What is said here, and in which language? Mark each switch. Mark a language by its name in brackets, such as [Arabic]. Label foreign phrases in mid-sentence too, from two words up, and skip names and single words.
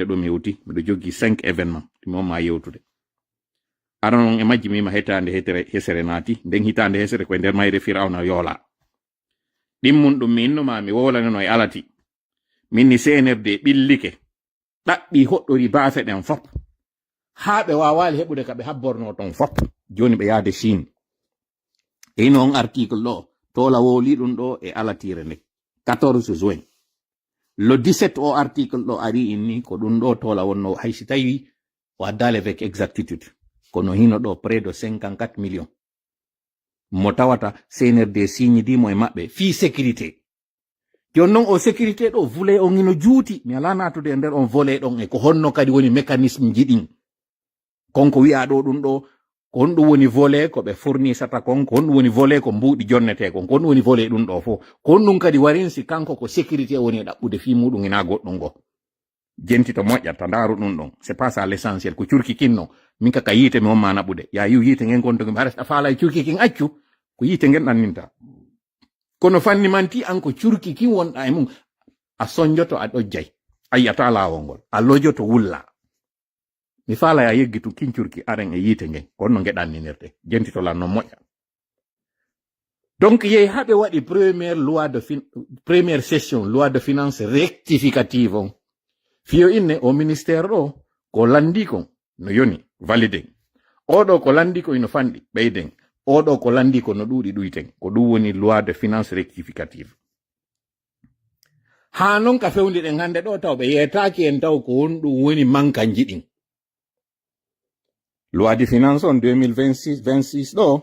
[Fula] ɗo mi yewti miɗo joggi 5 événement timo ma yewtude aran on e majji mima hetande hesere naati nden hitande hesere koye nder mayre firawna yoola ɗimmun ɗum mi innoma mi wolaneno e alati minni CNRD ɓillike ɗaɓɓi hoɗɗori baafe ɗen fop haa ɓe wawali heɓude ka ɓe habborno ton fop joni ɓe yaade Chine e ino on article ɗo tola woli ɗum ɗo e alatire nde 14 juin le 17 o article ɗo ari inni ko ɗum ɗo tola wonno haysi tawi o addale [French] avec exactitude [Fula] kono hino ɗo [French] près de 54 millions [Fula] mo tawata CNRD signe dimo e maɓɓe fi sécurité jonnon o sécurité ɗo vule on ino juuti mi ala natude e nder on vole ɗon e ko honno kadi woni mécanisme jiɗin konko wi'a ɗo ɗum ɗo ko honɗum woni vole ko ɓe fournisata kon ko honɗum woni vole ko mbuuɗi jonnete kon ko honɗum woni vole ɗum ɗo fo ko honɗum kadi warinsi kanko ko sécurité woni e ɗaɓɓude fi muɗum ina goɗɗum ngo jenti to moƴƴata ndaru ɗum ɗon [French] c'est pas ça l'essentiel [Fula] ko curki kinno min kaka yiite mi wonma naɓude ya yiw yiite ngen gonto mi haɗa faala e curki kin accu ko yiite ngen ɗanninta kono fanni manti an ko curki kin wonɗa e mum a soñjoto a ɗojjay a yiyata laawol ngol a lojoto wulla mi faala ya yeggitu kin curki aren e yiite ngen ko no ngeɗanninirte jenti to lan non moƴƴa donc yehi haɓe waɗi [French] première session loi de finance rectificative [Fula] on fiyo inne o ministére ɗo ko landi kon no yoni valide oɗo ko landi ko ino fanɗi ɓeyden oɗo ko landi ko no ɗuuɗi ɗuyten ko ɗum woni [French] loi de finance rectificative [Fula] ha non ka fewndi ɗen hande ɗo taw ɓe yetaki en taw ko honɗum woni mankanji ɗin [French] loi de finance [Fula] on 2026 ɗo